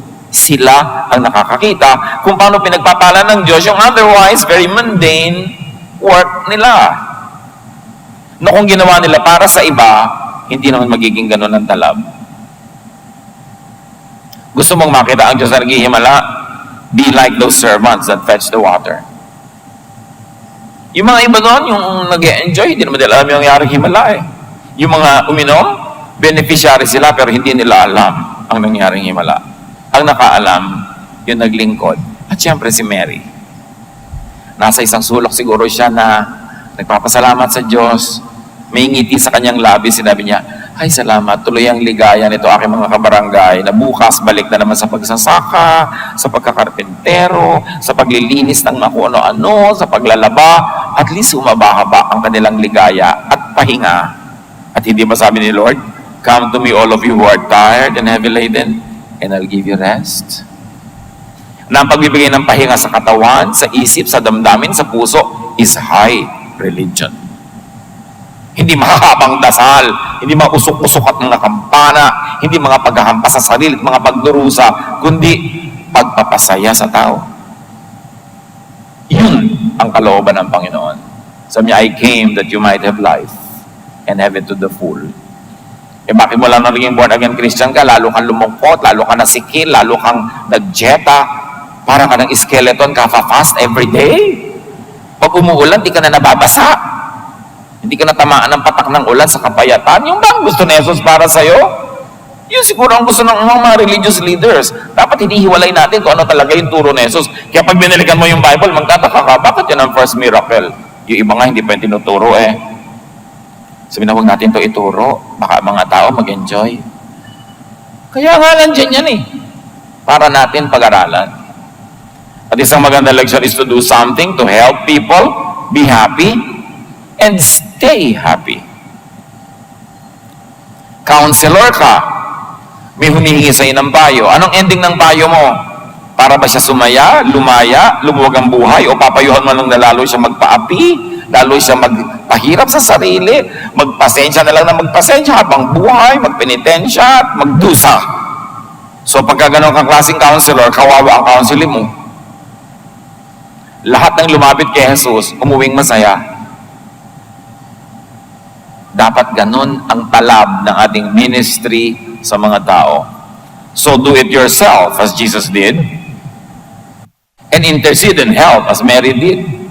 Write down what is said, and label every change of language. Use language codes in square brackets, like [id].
[tl] Sila ang nakakakita kung paano pinagpapala ng Diyos yung [en] otherwise very mundane work [tl] nila. Na kung ginawa nila para sa iba, hindi naman magiging ganun ang talab. Gusto mong makita ang Diyos na naghihimala? [en] Be like those servants that fetch the water. [tl] Yung mga iba doon, yung nag-enjoy, hindi naman nila alam yung nangyaring himala eh. Yung mga uminom, beneficiary sila pero hindi nila alam ang nangyaring himala. Ang nakaalam, yung naglingkod. At syempre si Mary. Nasa isang sulok siguro siya na nagpapasalamat sa Diyos. May ngiti sa kanyang labi, sinabi niya, ay salamat, tuloy ang ligaya nito aking mga kabarangay na bukas balik na naman sa pagsasaka, sa pagkakarpentero, sa paglilinis ng mga kung ano-ano, sa paglalaba, at least humaba-haba ang kanilang ligaya at pahinga. At hindi ba sabi ni [en] Lord, come to me all of you who are tired and heavy laden, and I'll give you rest. [tl] Na ang pagbibigay ng pahinga sa katawan, sa isip, sa damdamin, sa puso, [en] is high religion. [tl] Hindi mahahabang dasal, hindi mga usok-usok at mga kampana, hindi mga paghahampas sa sarili at mga pagdurusa, kundi pagpapasaya sa tao. Yun ang kalooban ng Panginoon. Sabi niya, [en] I came that you might have life and have it to the full. [tl] Bakit mo lang naging born again Christian ka? Lalo kang lumungkot, lalo kang nasikil, lalo kang nagjeta, para ka ng skeleton, ka-fast every day. Pag umuulan, di ka na nababasa. Hindi ka natamaan ng patak ng ulan sa kapayatan. Yung bang gusto ni Jesus para sa'yo? Yun siguro ang gusto ng mga religious leaders. Dapat hinihiwalay natin kung ano talaga yung turo ni Jesus. Kaya pag binalikan mo yung Bible, magtataka ka, bakit yan ang first miracle? Yung iba nga hindi pa yung tinuturo eh. Sabi na, huwag natin ito ituro. Baka mga tao mag-enjoy. Kaya nga nandiyan yan eh. Para natin pag-aralan. At isang magandang leksyon [en] is to do something to help people be happy and stay happy. [tl] Counselor ka, may humihingi sa'yo ng payo. Anong ending ng payo mo? Para ba siya sumaya, lumaya, lumuwag ang buhay, o papayuhan mo lang na lalo siya magpaapi, lalo siya magpahirap sa sarili, magpasensya na lang na magpasensya habang buhay, magpenitensya at magdusa. So pagka ganun kang klaseng counselor, kawawa ang counseling mo. Lahat ng lumapit kay Jesus, umuwing masaya. Dapat ganun ang talab ng ating ministry sa mga tao. [en] So do it yourself as Jesus did, and intercede and help as Mary did.